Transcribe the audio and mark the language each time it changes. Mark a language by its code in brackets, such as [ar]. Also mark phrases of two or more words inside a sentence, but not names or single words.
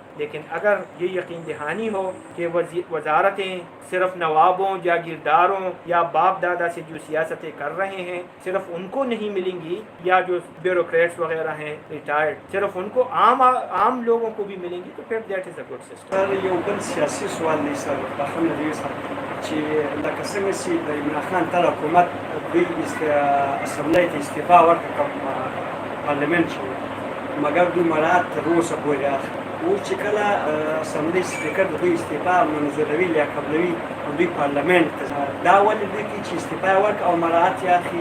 [ur] لیکن اگر یہ یقین دہانی ہو کہ وزارتیں صرف نوابوں، جاگیرداروں یا باپ دادا سے جو سیاستیں کر رہے ہیں صرف ان کو نہیں ملیں گی، یا جو بیوروکریٹس وغیرہ ہیں ریٹائرڈ صرف ان کو عام لوگوں کو بھی ملیں گی، تو پھر [en] that is a good system. [ps] سر یو بل سیاسي سوال دی سر بخښنه دې سره چې لکه څنګه چې د عمران خان تر حکومت دوی اسمبلی ته استعفا ورکړه کوم پارلمنت چې مګر دوی مراعات تر اوسه پورې اخلي. اوس چې کله اسمبلی سپیکر د دوی استعفا منظوروي یا قبلوي دوی پارلمنت دا ولې دوی کوي چې استعفا ورکړي او مراعات یې اخلي؟